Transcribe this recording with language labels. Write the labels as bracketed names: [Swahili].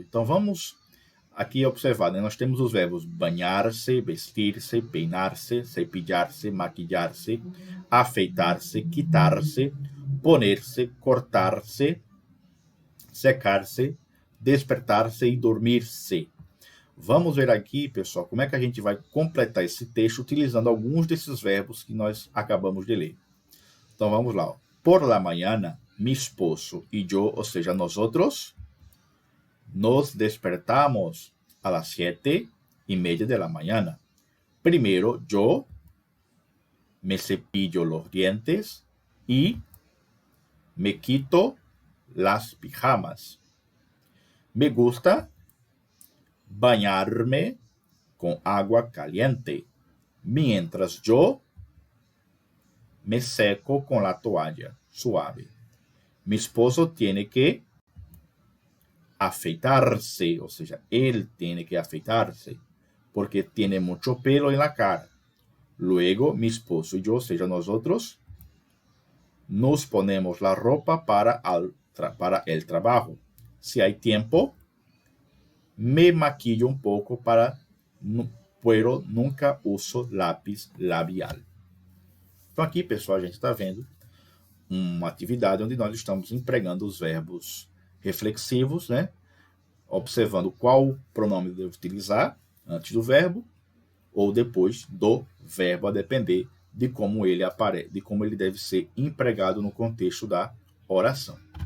[Portuguese] Então, vamos aqui observar, né? Nós temos os verbos banhar-se, vestir-se, peinar-se, cepillar-se, maquillar-se, afeitar-se, quitar-se, poner-se, cortar-se, secar-se, despertar-se e dormir-se. Vamos ver aqui, pessoal, como é que a gente vai completar esse texto utilizando alguns desses verbos que nós acabamos de ler. Então, vamos lá. [Spanish] Por la mañana, mi esposo y yo, o sea, nosotros, nos despertamos a las 7:30 de la mañana. Primero, yo me cepillo los dientes y me quito las pijamas. Me gusta bañarme con agua caliente, mientras yo me seco con la toalla suave. Mi esposo tiene que afeitarse, o sea, él tiene que afeitarse, porque tiene mucho pelo en la cara. Luego, mi esposo y yo, o sea, nosotros, nos ponemos la ropa para el trabajo. Si hay tiempo, me maquillo un poco pero nunca uso lápis labial. [Portuguese] Então aqui, pessoal, a gente está vendo uma atividade onde nós estamos empregando os verbos reflexivos, né? Observando qual pronome devo utilizar antes do verbo ou depois do verbo, a depender de como ele aparece, de como ele deve ser empregado no contexto da oração.